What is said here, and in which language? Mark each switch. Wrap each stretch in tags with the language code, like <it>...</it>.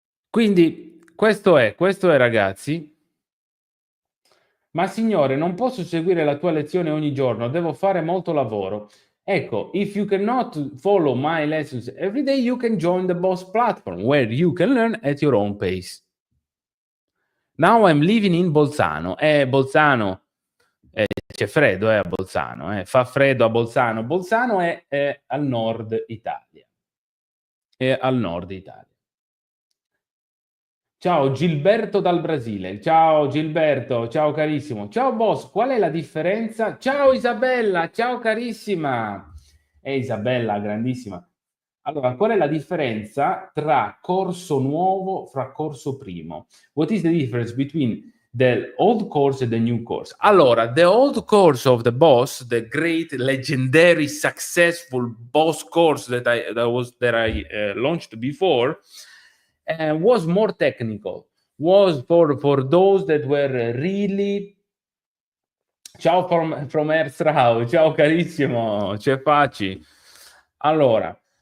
<it>Quindi questo è ragazzi. Ma signore, non posso seguire la tua lezione ogni giorno, devo fare molto lavoro.</it> <en>Ecco, if you cannot follow my lessons every day, you can join the Boss platform, where you can learn at your own pace. Now I'm living in Bolzano.</en> <it>Bolzano, c'è freddo a Bolzano, fa freddo a Bolzano. Bolzano è al nord Italia. È al nord Italia. Ciao Gilberto dal Brasile. Ciao Gilberto, ciao carissimo. Ciao boss, qual è la differenza? Ciao Isabella, ciao carissima. Isabella, grandissima. Allora, qual è la differenza tra corso nuovo fra corso primo?</it> <en>What is the difference between the old course and the new course? Allora, the old course of the boss, the great, legendary, successful boss course that I launched before, was more technical, was for those that were really.</en> <it>Ciao from Erstrau, ciao carissimo, c'è Facci. Allora,</it>